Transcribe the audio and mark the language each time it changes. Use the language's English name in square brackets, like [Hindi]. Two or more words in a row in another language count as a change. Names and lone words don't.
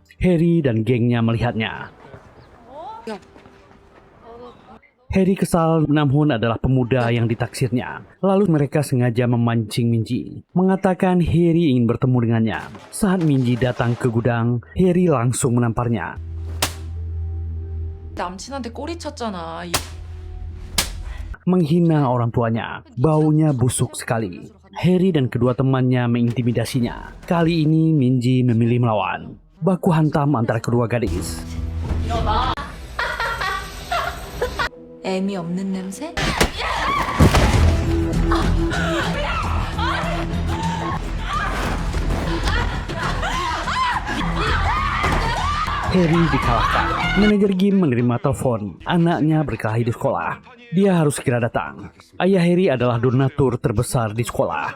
[Indonesian] Harry dan gengnya melihatnya. Harry kesal Namhoon adalah pemuda yang ditaksirnya. Lalu mereka sengaja memancing Minji, mengatakan Harry ingin bertemu dengannya. Saat Minji datang ke gudang, Harry langsung menamparnya. [Korean] 남친한테 꼬리 쳤잖아. [Indonesian] Menghina orang tuanya, baunya busuk sekali. Harry dan kedua temannya mengintimidasinya. Kali ini Minji memilih melawan. Baku hantam antara kedua gadis. [Korean] 애미 없는 냄새? [Indonesian] Harry dikalahkan. Manajer Gim menerima telepon. Anaknya berkelahi di sekolah. Dia harus segera datang. Ayah Harry adalah donatur terbesar di sekolah.